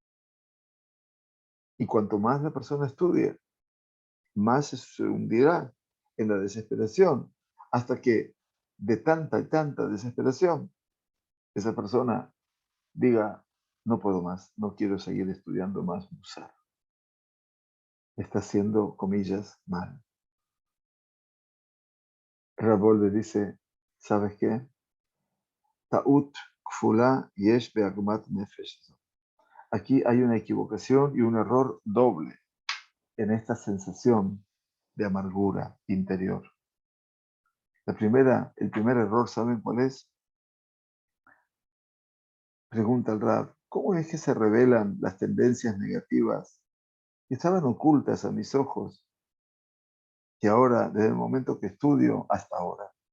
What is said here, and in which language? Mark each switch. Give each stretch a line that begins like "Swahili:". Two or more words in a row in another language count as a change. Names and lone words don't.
Spanish: Y cuanto más la persona estudie, más se hundirá en la desesperación, hasta que de tanta y tanta desesperación, esa persona diga, no puedo más, no quiero seguir estudiando más Musar. Está haciendo, comillas, mal. Rabolde dice, ¿sabes qué?
Hebrew: טעות כפולה יש בעגמת נפש.
Spanish: Aquí hay una equivocación y un error doble en esta sensación de amargura interior. El primer error, ¿saben cuál es? Pregunta el Rab, ¿cómo es que se revelan las tendencias negativas que estaban ocultas a mis ojos, que ahora, desde el momento que estudio hasta ahora?